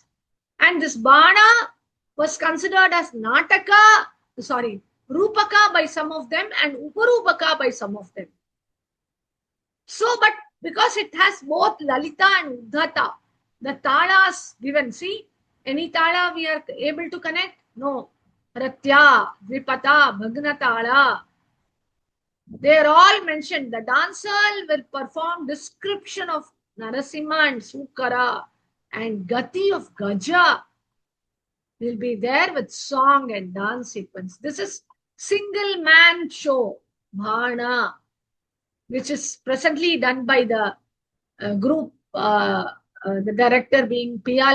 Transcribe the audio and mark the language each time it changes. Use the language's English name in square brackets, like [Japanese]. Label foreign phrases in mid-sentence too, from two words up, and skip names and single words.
[English] And this Bana was considered as Rupaka by some of them and Uparupaka by some of them. So, but because it has both Lalita and Uddhata, the talas given, see, any tala we are able to connect? No. Ratya, Dvipata, Bhagna tala. They are all mentioned. The dancer will perform description of Narasimha and Sukara and Gati of Gaja will be there with song and dance sequence. This is single man show, Bhana, which is presently done by the group, the director being P.L.